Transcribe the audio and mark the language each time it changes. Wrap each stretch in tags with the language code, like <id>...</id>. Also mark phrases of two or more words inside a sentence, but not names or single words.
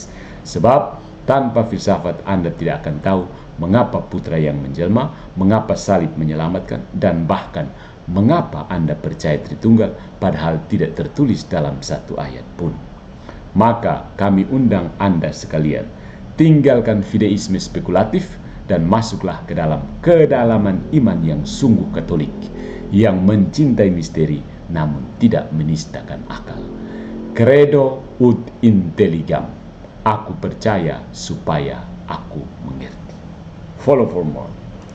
<id>Sebab tanpa filsafat Anda tidak akan tahu mengapa putra yang menjelma, mengapa salib menyelamatkan, dan bahkan mengapa Anda percaya Tritunggal padahal tidak tertulis dalam satu ayat pun. Maka kami undang Anda sekalian, tinggalkan fideisme spekulatif dan masuklah ke dalam kedalaman iman yang sungguh Katolik, yang mencintai misteri namun tidak menistakan akal.</id> <la>Credo ut intelligam.</la> <id>Aku percaya supaya aku mengerti.</id> <en>Follow for more.</en>